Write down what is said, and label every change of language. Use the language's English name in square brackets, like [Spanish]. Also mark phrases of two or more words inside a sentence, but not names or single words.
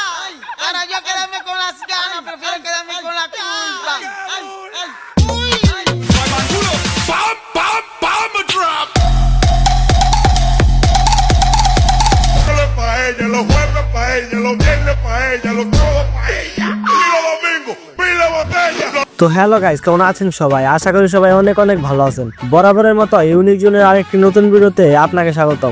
[Spanish] Para yo quedarme con las ganas, prefiero quedarme con la culpa. Pa' ella, los jueves pa' ella, los viernes pa' ella, los sábados pa' ella y los domingos pila botella. [Bangla] তো [English] hello guys, [Bangla] কেমন আছেন সবাই? আশা করি সবাই অনেক অনেক ভালো আছেন। বরাবরের মতো ইউনিক জোনের আরেকটি নতুন ভিডিওতে আপনাকে স্বাগতম।